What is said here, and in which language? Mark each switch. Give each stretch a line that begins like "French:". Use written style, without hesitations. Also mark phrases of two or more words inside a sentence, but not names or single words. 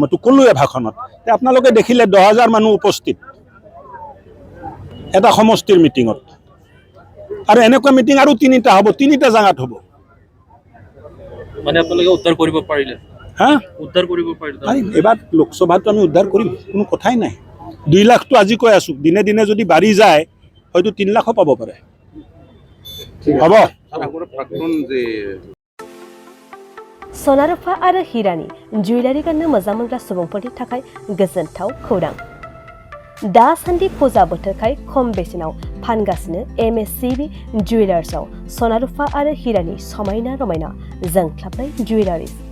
Assamese: মইতো ক'লোৱে ভাষণত, আপোনালোকে দেখিলে 10,000 মানুহ উপস্থিত এটা সমষ্টিৰ মিটিঙত, আৰু এনেকুৱা মিটিং আৰু 3টা হ'ব, 3টা জেগাত হ'ব। মানে আপোনালোকে উদ্ধাৰ কৰিব পাৰিলে? উদ্ধাৰ কৰিব পাৰিলে? এবাৰ লোকসভাটো আমি উদ্ধাৰ কৰিম, কোনো কথাই নাই। 2 লাখটো আজি কৈ আছোঁ, দিনে দিনে যদি বাঢ়ি যায় হয়তো 3 লাখো পাব পাৰে। হ'ব।
Bodo: सना-रुफा आरो हिरानि जुवेलारि गाननो मोजां मोनग्रा सुबुंफोरनि थाखाय गोजोनथाव खौरां। दासान्दि फुजा बोथोरखाय खम बेसेनाव फानगासिनो MSCB जुवेलार्सआव सना-रुफा आरो हिरानि समायना रमायना जोंख्लाबनाय जुवेलारिज।